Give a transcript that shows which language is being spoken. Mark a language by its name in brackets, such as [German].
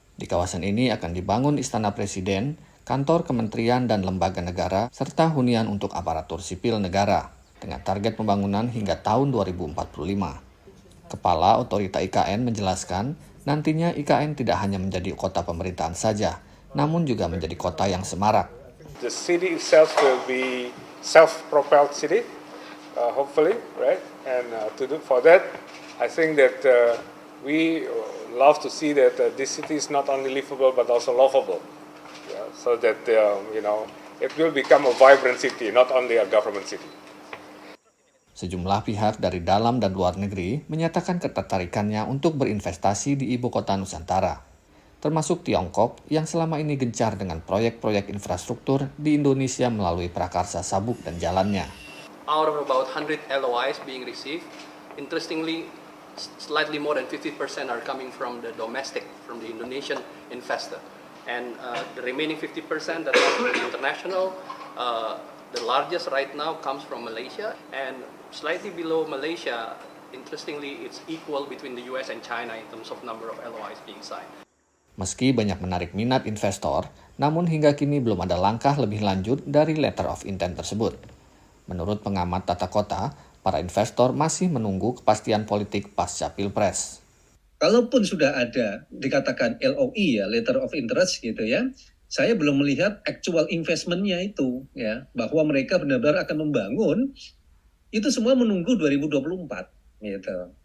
[Indonesian] Di kawasan ini akan dibangun Istana Presiden, kantor kementerian dan lembaga negara, serta hunian untuk aparatur sipil negara, dengan target pembangunan hingga tahun 2045. Kepala Otorita IKN menjelaskan, nantinya IKN tidak hanya menjadi kota pemerintahan saja, namun juga menjadi kota yang semarak. [English] The city itself will be self-propelled city, hopefully, right? And for that, I think that we love to see that this city is not only livable but also lovable, so that it will become a vibrant city, not only a government city. [Indonesian] Sejumlah pihak dari dalam dan luar negeri menyatakan ketertarikannya untuk berinvestasi di Ibu Kota Nusantara, termasuk Tiongkok yang selama ini gencar dengan proyek-proyek infrastruktur di Indonesia melalui prakarsa sabuk dan jalannya. [English] Out of about 100 LOIs being received, interestingly, slightly more than 50% are coming from the domestic, from the Indonesian investor. And the remaining 50% that are from the international, the largest right now comes from Malaysia. And slightly below Malaysia, interestingly, it's equal between the US and China in terms of number of LOIs being signed. [Indonesian] Meski banyak menarik minat investor, namun hingga kini belum ada langkah lebih lanjut dari letter of intent tersebut. Menurut pengamat tata kota, para investor masih menunggu kepastian politik pasca Pilpres. Kalaupun sudah ada dikatakan LOI ya, [English] letter of interest [Indonesian] gitu ya, saya belum melihat actual investment-nya itu ya, bahwa mereka benar-benar akan membangun, itu semua menunggu 2024 gitu.